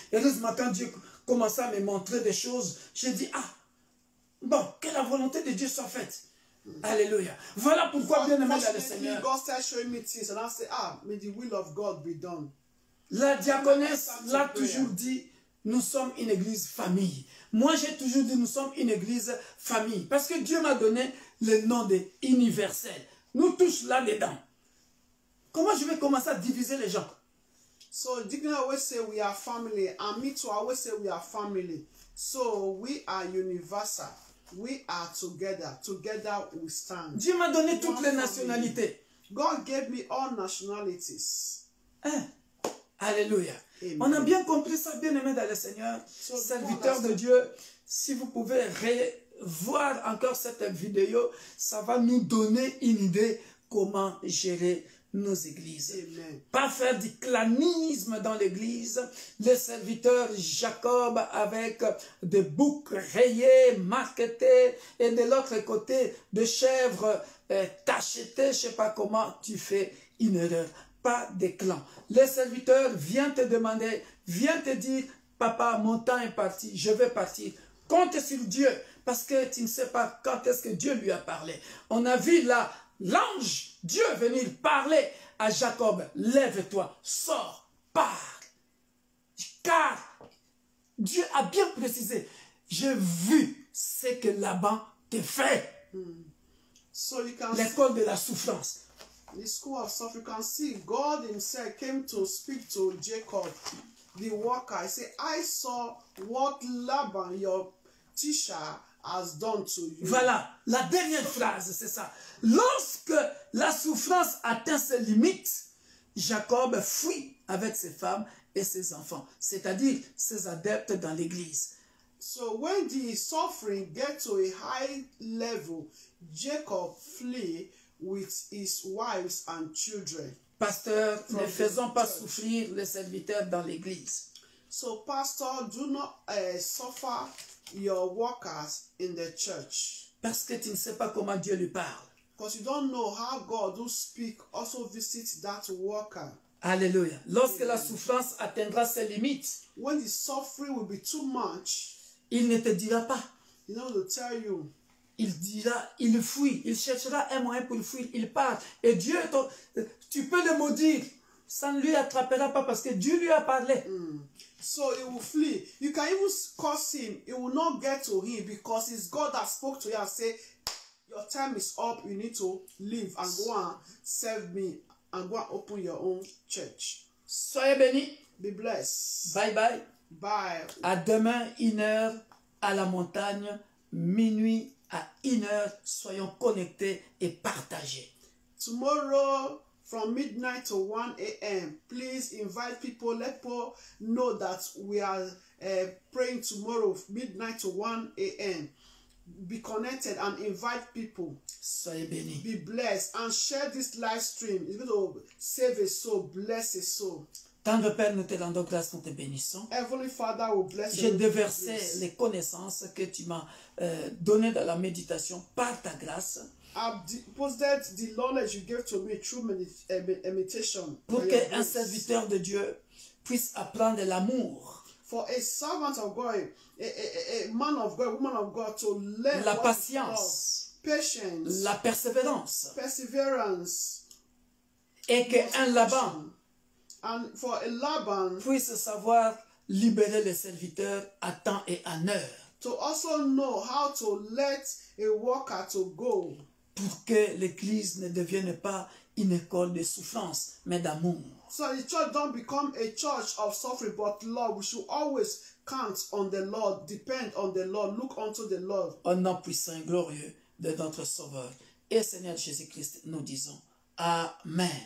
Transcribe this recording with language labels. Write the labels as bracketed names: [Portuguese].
[French] Et là, ce matin, Dieu commençait à me montrer des choses. J'ai dit, bon, que la volonté de Dieu soit faite. Alléluia. Voilà pourquoi, bien aimé dans le Seigneur, [English] God started showing me things and I said, may the will of God be done. [French] La diaconesse l'a toujours dit, nous sommes une église famille. Moi, j'ai toujours dit, nous sommes une église famille. Parce que Dieu m'a donné le nom de universel. Nous tous là-dedans. Comment je vais commencer à diviser les gens? [English] So, Dignity always say we are family. And me too, I always say we are family. So, we are universal. We are together. Together we stand. [French] Dieu m'a donné toutes les nationalités. [English] God gave me all nationalities. [French] Alléluia. Amen. On a bien compris ça, bien aimé dans le Seigneur. Serviteur de Dieu, si vous pouvez revoir encore cette vidéo, ça va nous donner une idée comment gérer nos églises. Amen. Pas faire du clanisme dans l'église. Le serviteur Jacob avec des boucs rayés, marquetés, et de l'autre côté, de chèvres tachetées, je ne sais pas comment, tu fais une erreur. Pas de clan. Le serviteur vient te demander, vient te dire, papa, mon temps est parti, je vais partir. Compte sur Dieu, parce que tu ne sais pas quand est-ce que Dieu lui a parlé. On a vu là, l'ange, Dieu venir parler à Jacob, lève-toi, sors, pars. Car Dieu a bien précisé, j'ai vu ce que Laban te fait. [English] So you can [French] L'école de la souffrance. [English] the school of suffering, you can see God himself came to speak to Jacob, the worker. He said, I saw what Laban, your teacher, has done to you. [French] Voilà, la dernière phrase, c'est ça. Lorsque la souffrance atteint ses limites, Jacob fuit avec ses femmes et ses enfants, c'est-à-dire ses adeptes dans l'église. [English] So when the suffering gets to a high level, Jacob flee with his wives and children. [French] Pasteur, ne faisons pas souffrir les serviteurs dans l'église. [English] So pastor, do not suffer your workers in the church. [French] Parce que tu ne sais pas comment Dieu lui parle. [English] Because you don't know how God who speak also visits that worker. [French] Alléluia. Lorsque la souffrance atteindra ses limites, [English] When the suffering will be too much, [French] il ne te dira pas. [English] you know, to tell you. [French] Il dira, il fuit, il cherchera un moyen pour fuir, il part. Et Dieu, tu peux le maudire, ça ne lui attrapera pas parce que Dieu lui a parlé. [English] So he will flee. You can even curse him. It will not get to him because it's God that spoke to you and said, your time is up. You need to leave and go and serve me and go and open your own church. [French] Soyez bénis. [English] Be blessed. Bye bye. Bye. [French] À demain, 1h à la montagne, minuit à 1h, soyons connectés et partagés. [English] Tomorrow from midnight to 1 a.m. Please invite people. Let people know that we are praying tomorrow midnight to 1 a.m. Be connected and invite people. [French] Soyez bénis. [English] Be blessed and share this live stream. It's going to save a soul, bless a soul. [French] Tendre Père, nous te rendons grâce, nous te bénissons. [English] Heavenly Father will bless you. [French] J'ai déversé les connaissances que tu m'as données dans la méditation par ta grâce. [English] I've deposited the knowledge you gave to me through meditation. [French] Pour qu'un serviteur de Dieu puisse apprendre l'amour. [English] For a servant of God, a man of God, woman of God to learn [French] La [English] what is patience. love, patience, [French] La persévérance. [English] perseverance, [French] Et qu'un Laban [English] and for a Laban [French] puisse savoir libérer les serviteurs à temps et en heure. [English] to also know how to let a worker to go. [French] Pour que l'église ne devienne pas une école de souffrance, mais d'amour. [English] So the church don't become a church of suffering, but Lord, we should always count on the Lord, depend on the Lord, look unto the Lord. [French] Au nom puissant et glorieux de notre Sauveur et Seigneur Jésus-Christ, nous disons Amen.